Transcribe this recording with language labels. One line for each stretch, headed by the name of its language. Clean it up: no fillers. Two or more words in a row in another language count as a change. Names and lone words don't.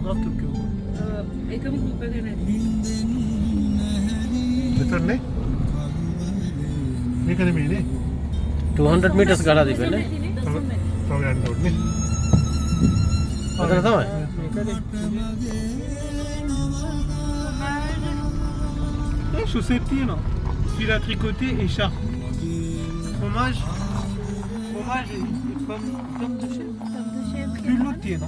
Sinhala: මෙතනනේ මේක නෙමෙයිනේ 200 meters ගලා තිබෙන්නේ. තව යන්න ඕනේ. අතන තමයි. Chaussette තියෙනවා.
French: Fil à tricoter et écharpe. Fromage et pomme de chèvre.
Sinhala: Culot තියෙනවා.